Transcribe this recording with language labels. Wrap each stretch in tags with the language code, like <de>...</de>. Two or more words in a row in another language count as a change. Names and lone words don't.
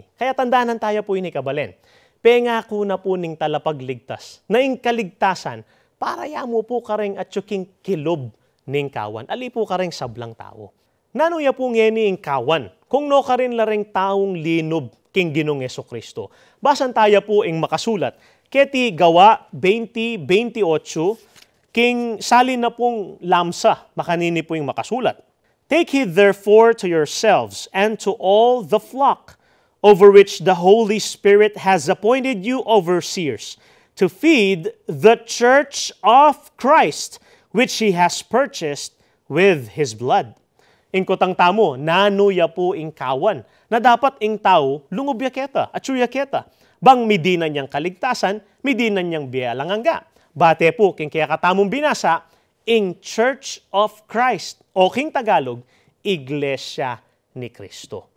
<pam>Kaya tandaanan tayo po ini kabalen. Pengako na po ning talapagligtas, na ing kaligtasan, para yamo po kareng at yuking kilob ning kawan, ali po kareng sablang tao. Nanuya po ngeni ing kawan, kung no ka rin lareng taong linob king Ginong Jesucristo. Basan tayo po ing makasulat, keti Gawa 20:28, king salin na pong lamsa, makanini po yung makasulat.</pam> <en>Take heed therefore to yourselves and to all the flock, over which the Holy Spirit has appointed you overseers, to feed the church of Christ, which He has purchased with His blood.</en> <pam>Ingkotang tamo, nanuya po ing kawan, na dapat ing tao lungubya keta at suya keta. Bang midinan niyang kaligtasan, midinan niyang biyalangang. Bate po, king kaya katamong binasa, ing Church of Christ, o king Tagalog, Iglesia ni Kristo.</pam>